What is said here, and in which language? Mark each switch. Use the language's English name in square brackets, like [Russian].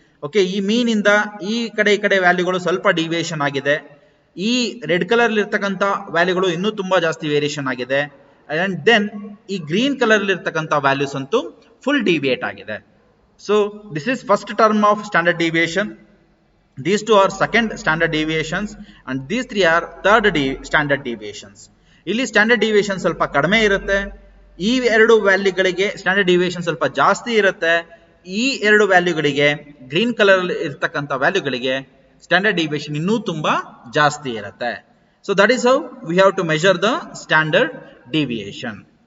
[Kannada] Okay, ಈ ಮೀನ್ ಇಂದ ಈ ಕಡೆ ವ್ಯಾಲ್ಯೂಗಳು ಸ್ವಲ್ಪ ಡಿವಿಯೇಷನ್ ಆಗಿದೆ. ಈ ರೆಡ್ ಕಲರ್ ಇರ್ತಕ್ಕಂಥ ವ್ಯಾಲ್ಯೂಗಳು ಇನ್ನೂ ತುಂಬಾ ಜಾಸ್ತಿ ವೇರಿಯೇಷನ್ ಆಗಿದೆ. ಅಂಡ್ ದೆನ್ ಈ ಗ್ರೀನ್ ಕಲರ್ ಇರ್ತಕ್ಕಂಥ ವ್ಯಾಲ್ಯೂಸ್ ಅಂತೂ ಫುಲ್ ಡಿವಿಯೇಟ್ ಆಗಿದೆ. [English] So this is first term of standard deviation. These two are second standard deviations and these three are third standard deviations. [Kannada] ಇಲ್ಲಿ ಸ್ಟ್ಯಾಂಡರ್ಡ್ ಡಿವಿಯೇಷನ್ ಸ್ವಲ್ಪ ಕಡಿಮೆ ಇರುತ್ತೆ, ಈ ಎರಡು ವ್ಯಾಲ್ಯೂಗಳಿಗೆ ಸ್ಟ್ಯಾಂಡರ್ಡ್ ಡಿವಿಯೇಷನ್ ಸ್ವಲ್ಪ ಜಾಸ್ತಿ ಇರುತ್ತೆ. ಈ ಎರಡು ವ್ಯಾಲ್ಯೂಗಳಿಗೆ ಗ್ರೀನ್ ಕಲರ್ ಇರ್ತಕ್ಕಂಥ ವ್ಯಾಲ್ಯೂಗಳಿಗೆ ಸ್ಟ್ಯಾಂಡರ್ಡ್ ಡಿವಿಯೇಷನ್ ಇನ್ನೂ ತುಂಬಾ ಜಾಸ್ತಿ ಇರುತ್ತೆ. [English] So that is how we have to measure the standard deviation.